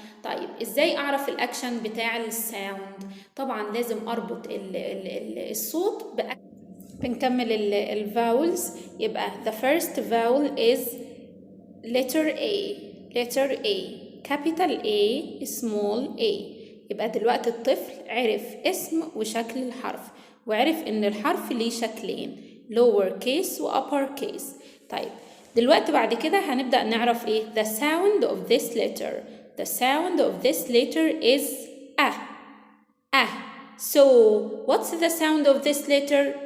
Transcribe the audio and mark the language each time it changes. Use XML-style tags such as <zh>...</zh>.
<ar>طيب ازاي اعرف الاكشن بتاع الساوند؟ طبعا لازم اربط الصوت باكشن. بنكمل الفاولز، يبقى</ar> <en>the first vowel is letter A. letter A. capital A small a.</en> <ar>يبقى دلوقتي الطفل عرف اسم وشكل الحرف، وعرف ان الحرف ليه شكلين lower case و upper case. طيب دلوقتي بعد كده هنبدأ نعرف ايه</ar> <en>the sound of this letter. The sound of this letter is a. So what's the sound of this letter?</en>